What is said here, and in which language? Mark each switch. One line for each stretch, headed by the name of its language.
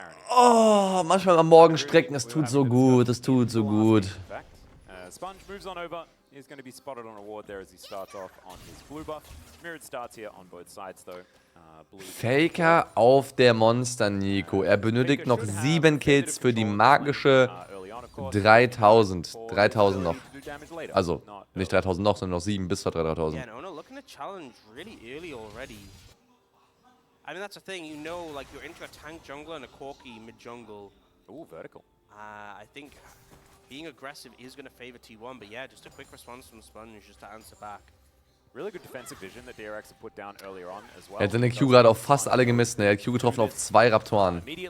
German: Oh, manchmal am Morgen strecken, es tut so gut, es tut so gut.
English: Sponge moves on over. He's going to be spotted on a ward there as he starts off on his blue buff. Mirrored starts here on both sides though.
German: Faker auf der Monster Nico. Er benötigt noch 7 Kills für die magische 3000. 3000 noch. Also, nicht 3000 noch, sondern noch 7 bis zur 3000.
English: I mean, that's the thing, you know, like, you're into a tank jungler and a Corki mid-jungle. Ooh, vertical. I think being aggressive is going to favor T1, but yeah, just a quick response from Sponge just to answer back. Really good defensive vision that DRX have put down earlier on as well.
German: Er hat seine Q gerade auf fast alle gemisst, ne? Er hat Q getroffen auf 2 Raptoren.